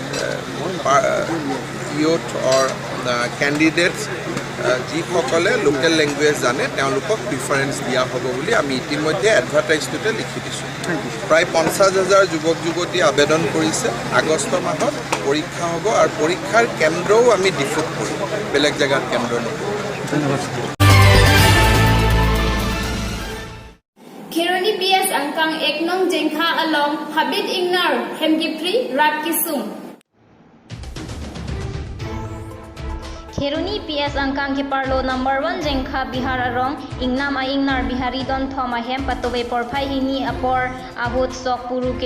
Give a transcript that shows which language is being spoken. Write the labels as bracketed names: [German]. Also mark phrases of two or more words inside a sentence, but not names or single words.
[English] youth or candidates [Assamese] যিসকলে [English] local language [Assamese] জানে তেওঁলোকক প্ৰিফাৰেঞ্চ দিয়া হ'ব বুলি আমি ইতিমধ্যে এডভাৰটাইজটোতে লিখি দিছোঁ প্ৰায় 50,000 যুৱক যুৱতী আবেদন কৰিছে আগষ্ট মাহত পৰীক্ষা হ'ব আৰু পৰীক্ষাৰ কেন্দ্ৰও আমি ডিফুত কৰিম বেলেগ জেগাত কেন্দ্ৰ নহয় [Karbi] Kheroni PS angkang eknong jengkha along habit ingnar hemgipri rat kisum Kheroni PS angkang ke parlo number 1 jengkha Bihar arong ingnam a ingnar bihari don thoma hem patobe porphai hini apor ahut sok puru ke